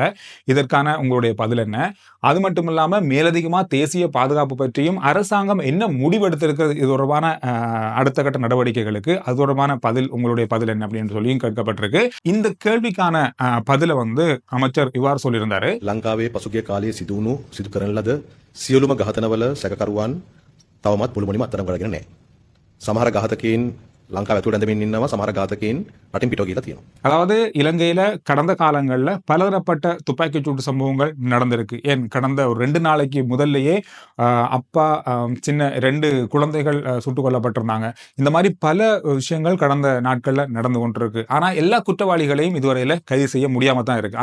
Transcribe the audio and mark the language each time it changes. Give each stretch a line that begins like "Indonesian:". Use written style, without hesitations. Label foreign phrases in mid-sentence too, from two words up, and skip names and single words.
Tamil: இதற்கான உங்களுடைய பதில் என்ன? அது மட்டும் இல்லாம மேலதிகமா தேசிய பாதுகாப்பு பற்றியும் அரசாங்கம் என்ன முடிவெடுத்திருக்கிறது இது தொடர்பான அடுத்த கட்ட நடவடிக்கைகளுக்கு அது தொடர்பான பதில், உங்களுடைய பதில் என்ன அப்படின்னு சொல்லியும் கேட்கப்பட்டிருக்கு. இந்த கேள்விக்கான பதில அமைச்சர் இவ்வாறு சொல்லியிருந்தாரு.
Sinhala: ලංකාවේ පසුගිය කාලයේ සිදු කරන ලද සියලුම ඝාතනවල සැකකරුවන් තවමත් මුළුමනින්ම අත්අඩංගුවට අරගෙන නැහැ. සමහර ඝාතකයින් ලංකාව ඇතුළට ඇඳමින් ඉන්නවා, සමහර ඝාතකයින් රටින් පිටව ගිහලා තියෙනවා.
Tamil: அதாவது இலங்கையில கடந்த காலங்கள்ல பலதரப்பட்ட துப்பாக்கிச்சூடு சம்பவங்கள் நடந்திருக்கு. ஏன் கடந்த ஒரு 2 நாளைக்கு முதல்லயே அப்பா சின்ன 2 குழந்தைகள் சுட்டுக் கொல்லப்பட்டிருந்தாங்க. இந்த மாதிரி பல விஷயங்கள் கடந்த நாட்கள்ல நடந்து கொண்டிருக்கு. ஆனா எல்லா குற்றவாளிகளையும் இதுவரையில கைது செய்ய முடியாம தான் இருக்கு.